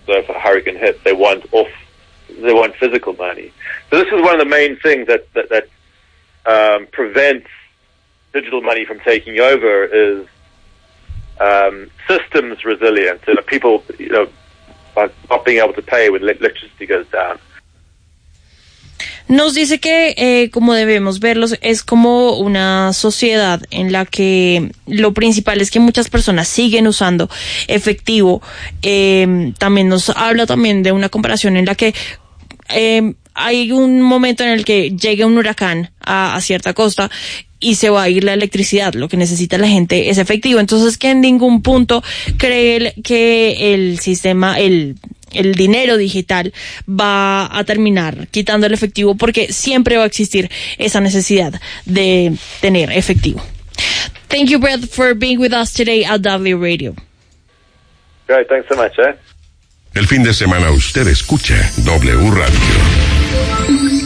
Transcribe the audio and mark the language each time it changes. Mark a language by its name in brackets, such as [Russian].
[English] So if a hurricane hits, they want physical money. So this is one of the main things that prevents digital money from taking over is systems resilience. So people, you know, are not being able to pay when electricity goes down. [Spanish] Nos dice que como debemos verlos es como una sociedad en la que lo principal es que muchas personas siguen usando efectivo. También nos habla también de una comparación en la que hay un momento en el que llega un huracán a cierta costa y se va a ir la electricidad. Lo que necesita la gente es efectivo. Entonces, que en ningún punto cree que el sistema, el dinero digital va a terminar quitando el efectivo, porque siempre va a existir esa necesidad de tener efectivo. [English] Thank you, Brett, for being with us today at W Radio. Great, thanks so much, eh? [Spanish] El fin de semana usted escucha W Radio.